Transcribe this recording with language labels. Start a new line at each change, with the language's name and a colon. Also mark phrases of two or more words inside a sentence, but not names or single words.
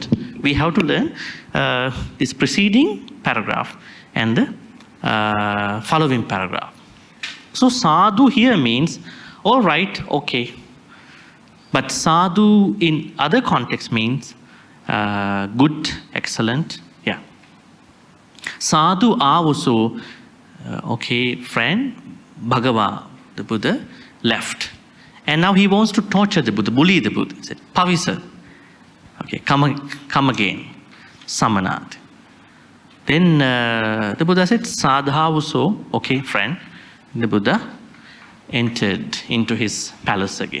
English: We have to learn this preceding paragraph and the following paragraph. So sadhu here means, all right, okay. But sadhu in other contexts means good, excellent, yeah.
Pali: Sadhu avuso,
English: okay, friend, Bhagava, the Buddha, left. And now he wants to torture the Buddha, bully the Buddha. He said, Pavisa, okay, come again, Samanat. Then the Buddha said, Sadhavuso, okay, friend. The Buddha entered into his palace again.